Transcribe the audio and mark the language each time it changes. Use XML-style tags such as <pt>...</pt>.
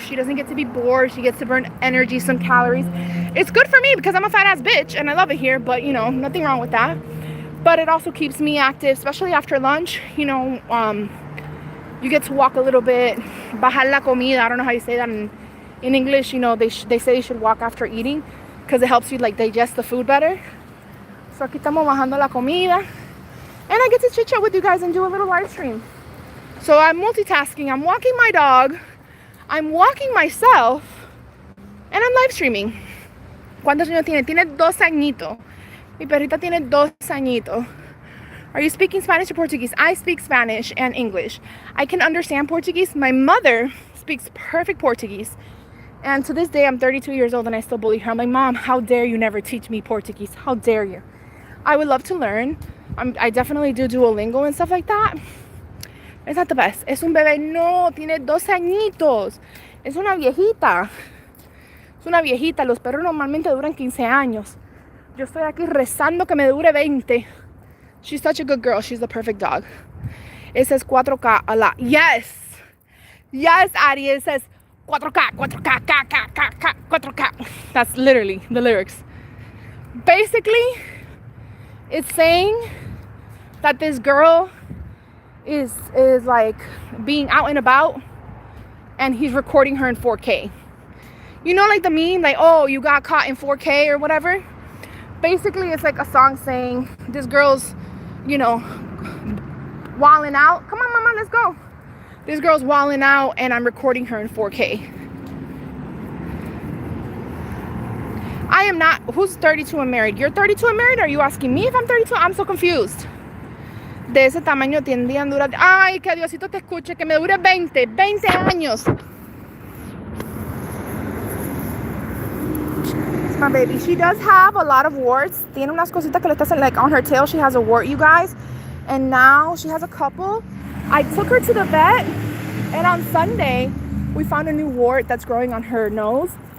<en>She doesn't get to be bored. She gets to burn energy, some calories. It's good for me because I'm a fat ass bitch and I love it here, but you know, nothing wrong with that. But it also keeps me active, especially after lunch. You know, you get to walk a little bit.</en> <es>Bajar la comida.</es> <en>I don't know how you say that in English. You know, they say you should walk after eating because it helps you like digest the food better.</en> <es>So aquí estamos bajando la comida.</es> <en>And I get to chit chat with you guys and do a little live stream. So I'm multitasking. I'm walking my dog. I'm walking myself. And I'm live streaming.</en> <es>¿Cuántos años tiene? Tiene 2 añitos. Mi perrita tiene 2 añitos.</es> <en>Are you speaking Spanish or Portuguese? I speak Spanish and English. I can understand Portuguese. My mother speaks perfect Portuguese. And to this day, I'm 32 years old and I still bully her. I'm like, Mom, how dare you never teach me Portuguese? How dare you? I would love to learn. I definitely do Duolingo and stuff like that. It's not the best.</en> <es>Es un bebé. No, tiene 2 añitos. Es una viejita. Es una viejita. Los perros normalmente duran 15 años. Yo estoy aquí rezando que me dure 20.</es> <en>She's such a good girl. She's the perfect dog. It says 4K a lot. Yes. Yes, Addie. It says 4K, 4K, K, K, K, K, 4K. That's literally the lyrics. Basically, it's saying that this girl is like being out and about, and he's recording her in 4K. You know, like the meme, like, oh, you got caught in 4K or whatever. Basically, it's like a song saying this girl's, you know, wilding out. Come on, mama, let's go. This girl's wilding out, and I'm recording her in 4K. I am not. Who's 32 and married? You're 32 and married? Are you asking me if I'm 32? I'm so confused.</en> <es>De ese tamaño tendrían durar. Ay, que Diosito te escuche, que me dure 20 años.</es> <en>My baby, she does have a lot of warts.</en> <es>Tiene unas cositas que le está</es> <en>like on her tail. She has a wart, you guys, and now she has a couple. I took her to the vet, and on Sunday we found a new wart that's growing on her nose.</en>